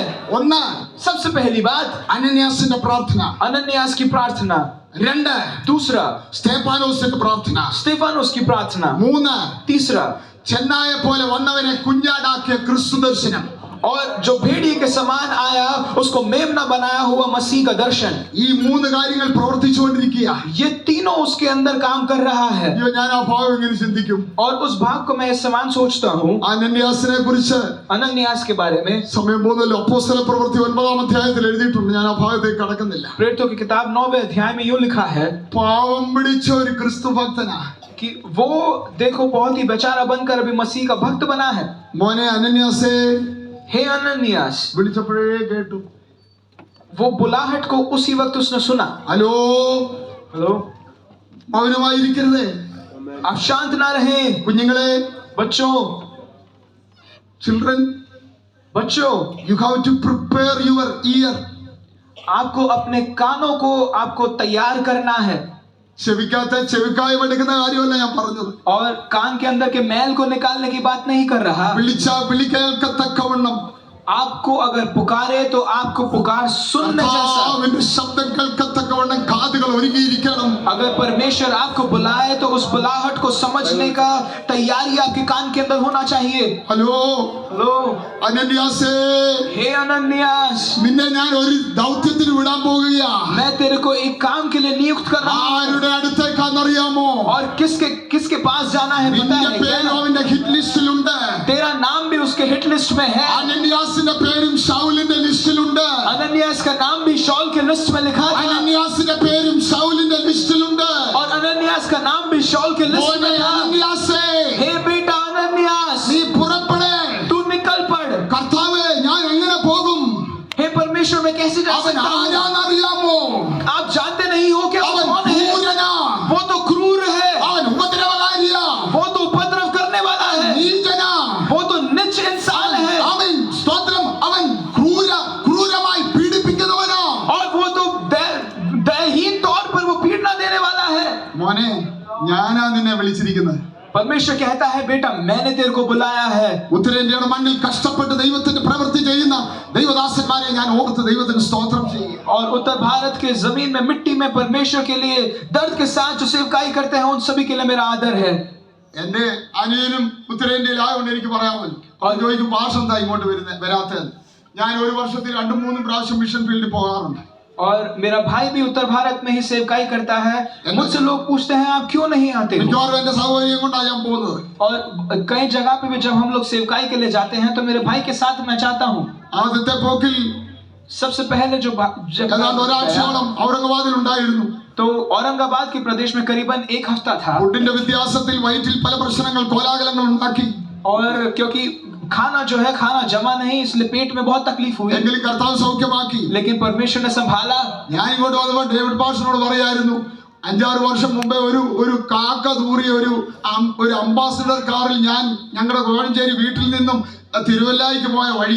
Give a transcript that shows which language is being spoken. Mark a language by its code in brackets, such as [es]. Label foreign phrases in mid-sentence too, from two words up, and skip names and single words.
[ml] ഒന്ന്, [hi] सबसे पहली बात [ml] അനന്യാസിന്റെ പ്രാർത്ഥന. [hi] अनन्यास की प्रार्थना, [ml] രണ്ട്, [hi] दूसरा [ml] സ്തേഫാനോസിന്റെ പ്രാർത്ഥന. [hi] स्तेफानोस की प्रार्थना, [ml] മൂന്ന്, [hi] तीसरा [ml] ചെന്നായെ പോലെ വന്നവനെ കുഞ്ഞാടാക്കിയ ക്രിസ്തു ദർശനം. [hi] और जो भेड़िए के समान आया उसको मेमना बनाया हुआ मसीह का दर्शन. [ml] ഈ മൂന്ന് കാര്യങ്ങൾ പ്രവർത്തിച്ചുകൊണ്ടിരിക്കുക. [hi] ये तीनों उसके अंदर काम कर रहा है. [ml] അയ്യോ, ഞാൻ ആ ഭാഗം എങ്ങനെ ചിന്തിക്കും? [hi] और उस भाग को मैं इस समान सोचता हूँ [ml] അനന്യാസിനെ കുറിച്ച് [hi] अनन्यास के बारे में. [ml] സമയം പോകുന്നല്ലോ. അപ്പോസ്തല പ്രവൃത്തി 9-ാം അധ്യായത്തിൽ എഴുതിയിട്ടുണ്ട്. ഞാൻ ആ ഭാഗത്തേക്ക് കടക്കുന്നില്ല. [hi] प्रेरितों की किताब 9वें अध्याय में यूं लिखा है [ml] പാവം പിടിച്ച ഒരു ക്രിസ്തു ഭക്തനാ. [hi] कि वो देखो बहुत ही बेचारा बनकर अभी मसीह का भक्त बना है. [ml] മോനെ അനന്യാസേ, [hi] हे अनन्यास, [ml] വിളിച്ചപ്പോഴേ കേട്ടു. [hi] वो बुलाहट को उसी वक्त उसने सुना. [ml] ഹലോ, [hi] हेलो, [ml] മൗനമായിരിക്കരുതേ. [hi] आप शांत ना रहे. [ml] കുഞ്ഞുങ്ങളെ, [hi] बच्चों, [ml] ചിൽഡ്രൻ, [hi] बच्चों, [en] you have to prepare your ear. [hi] आपको अपने कानों को आपको तैयार करना है. [ml] ചെവിക്കായം എടുക്കുന്ന കാര്യമല്ല ഞാൻ പറഞ്ഞത്. [hi] और कान के अंदर के मैल को निकालने की बात नहीं कर रहा. [ml] വിളി കേൾക്കത്തക്കവണ്ണം [hi] आपको अगर पुकारे तो आपको पुकार सुनने जैसा. [ml] കർത്താവിന്റെ ശബ്ദം കേൾക്കത്തക്കവണ്ണം കാതുകൾ ഒരുങ്ങിയിരിക്കണം. [hi] अगर परमेश्वर आपको बुलाए तो उस बुलाहट को समझने का तैयारी आपके कान के अंदर होना चाहिए. [ml] ഹലോ, [hi] हेलो, [ml] അനന്യാസേ, [hi] हे अनन्यास, [ml] നിന്നെ ഞാൻ ഒരു ദൗത്യത്തിന് വിടാൻ പോകുകയാ. [hi] मैं तेरे को एक काम के लिए नियुक्त कर रहा हूँ. [ml] ആരുടെ അടുത്തേക്കാന്നറിയാമോ? [hi] और किसके किसके पास जाना है पता [ml] നിന്റെ [hi] है [ml] പേര് [hi] क्या? [ml] അവന്റെ [en] hit list. [hi] तेरा नाम भी उसके [en] hit list [hi] में है. [ml] അനന്യാസിന്റെ പേരും ശൗലിന്റെ ലിസ്റ്റിലുണ്ട്. [hi] अनन्यास का नाम भी शौल के लिस्ट में लिखा था. [ml] അനന്യാസിന്റെ പേരും ശൗലിന്റെ ലിസ്റ്റിലുണ്ട്. [hi] और अनन्यास का नाम भी शौल के लिस्ट [ml] മോനെ [hi] में था. [ml] അനന്യാസേ, [hi] हे बेटा अनन्यास, [ml] നീ പുറപ്പെടേ. [hi] तू निकल पड़. [ml] കർത്താവേ, ഞാൻ എങ്ങനെ പോകും? [hi] हे परमेश्वर, मैं कैसे जा [ml] അവൻ [hi] सकता हूँ? [ml] ആരാന്നറിയാമോ? [hi] आप जानते नहीं हो क्या वो [ml] അവൻ [hi] कौन है? [ml] ക്രൂരനാ. [hi] वो तो क्रूर है. [ml] അവൻ ഉപദ്രവകാരിയാ. [hi] वो तो उपद्रव करने वाला है. [ml] നീചനാ. [hi] वो तो नीच इंसान है. [ml] അവൻ സ്തോത്രം, അവൻ ക്രൂരമായി പീഡിപ്പിക്കുന്നവനാ. [hi] और वो तो दयहीन तौर पर वो पीड़ना देने वाला है. [ml] മോനെ, ഞാനാ നിന്നെ വിളിച്ചിരിക്കുന്നത്. [hi] परमेश्वर कहता है बेटा मैंने तेरे को बुलाया है. [ml] ഉത്തരേന്ത്യയുടെ മണ്ണിൽ കഷ്ടപ്പെട്ട് ദൈവത്തിന്റെ പ്രവൃത്തി ചെയ്യുന്ന ദൈവദാസന്മാരെ ഞാൻ ഓർത്ത് ദൈവത്തിന് സ്തോത്രം ചെയ്യും. [hi] और उत्तर भारत के जमीन में मिट्टी में परमेश्वर के लिए दर्द के साथ जो सेवकाई करते हैं उन सभी के लिए मेरा आदर है. [ml] എന്റെ അനിയനും ഉത്തരേന്ത്യയിലായതുകൊണ്ട് എനിക്ക് പറയാമല്ലോ. അത് ചോദിക്കും, ഭാഷ എന്താ ഇങ്ങോട്ട് വരാത്തത്? ഞാൻ ഒരു വർഷത്തിൽ 2-3 പ്രാവശ്യം [en] mission field [ml] പോകാറുണ്ട്. [hi] और मेरा भाई भी उत्तर भारत में ही सेवकाई करता है. मुझसे लोग पूछते हैं आप क्यों नहीं आते हो? [ml] മിക്കവാറും എന്റെ സൗകര്യം കൊണ്ടാണ് ഞാൻ പോകുന്നത്. [hi] और कई जगह पे भी जब हम लोग सेवकाई के लिए जाते हैं तो मेरे भाई के साथ मैं जाता हूँ. [ml] ആദ്യത്തെ പോക്കിൽ [hi] सबसे पहले जो [ml] ഏതാണ്ട് ഒരാഴ്ചയോളം ഔറംഗാബാദിൽ ഉണ്ടായിരുന്നു. [hi] तो औरंगाबाद के प्रदेश में करीबन 1 हफ्ता था. [ml] ഫുഡിന്റെ വ്യത്യാസത്തിൽ വയറ്റിൽ പല പ്രശ്നങ്ങൾ, കോലാഹലങ്ങൾ ഉണ്ടാക്കി. [hi] और क्योंकि खाना जो है खाना जमा नहीं इसलिए पेट में बहुत तकलीफ हुई. [ml] എങ്കിലും കർത്താവ് സൗഖ്യമാക്കി. [hi] लेकिन परमेश्वर ने संभाला. [ml] ഞാൻ ഇങ്ങോട്ട് വന്നപ്പോൾ ഡേവിഡ് പാസ്റ്ററിനോട് പറയായിരുന്നു, 5-6 വർഷം മുമ്പേ ഒരു കാക്ക തൂറിയ ഒരു അംബാസിഡർ കാറിൽ ഞങ്ങളുടെ കോഴഞ്ചേരി വീട്ടിൽ നിന്നും തിരുവല്ലായിക്ക് പോയ വഴി.